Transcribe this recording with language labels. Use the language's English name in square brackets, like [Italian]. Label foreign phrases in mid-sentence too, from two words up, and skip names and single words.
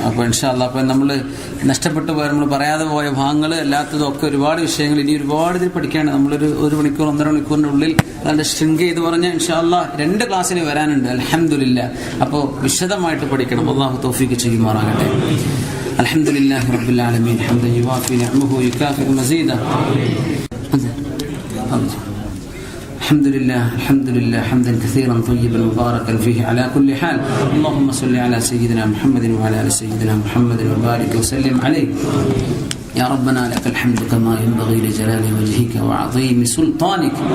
[Malayalam] അപ്പോൾ [Arabic] إن شاء الله [Malayalam] അപ്പോൾ നമ്മൾ നഷ്ടപ്പെട്ടു പോയ, നമ്മൾ പറയാതെ പോയ ഭാഗങ്ങൾ അല്ലാത്തതും ഒക്കെ ഒരുപാട് വിഷയങ്ങൾ ഇനി ഒരുപാട് ഇതിൽ പഠിക്കാണ്. നമ്മളൊരു മണിക്കൂർ 1.5 മണിക്കൂറിന്റെ ഉള്ളിൽ അതിന്റെ ശൃംഖല ചെയ്ത് പറഞ്ഞാൽ [Arabic] إن شاء الله [Malayalam] 2 ക്ലാസ്സിന് വരാനുണ്ട്. അൽഹംദുലില്ലാ. അപ്പോൾ വിശദമായിട്ട് പഠിക്കണം. അല്ലാഹു തൗഫീഖ് ചെയ്യുമാറാകട്ടെ. [Arabic] الحمد لله رب العالمين حمدا يوافي نعمه يكافئ مزيده. الحمد لله حمدا كثيرا طيبا مباركا فيه على كل حال. اللهم صل على سيدنا محمد وعلى ال سيدنا محمد وبارك وسلم عليه. يا ربنا لك الحمد كما ينبغي لجلال وجهك وعظيم سلطانك.